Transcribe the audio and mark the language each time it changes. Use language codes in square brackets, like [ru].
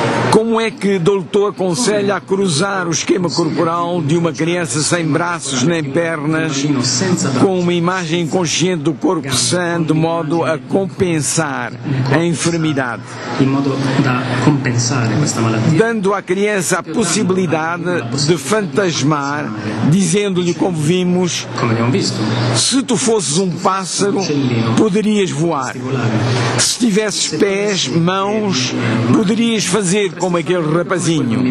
[pt] como é que Dolto aconselha a cruzar o esquema corporal de uma criança sem braços nem pernas com uma imagem inconsciente do corpo sã, de modo a compensar a enfermidade, [it] in modo da compensare questa malattia, [pt] dando à criança a possibilidade de fantasmar, dizendo-lhe, como vimos, [it] come abbiamo visto, [pt] se tu fosses um pássaro, poderias voar. Se tivesses pés, mãos, poderias fazer como aquele rapazinho.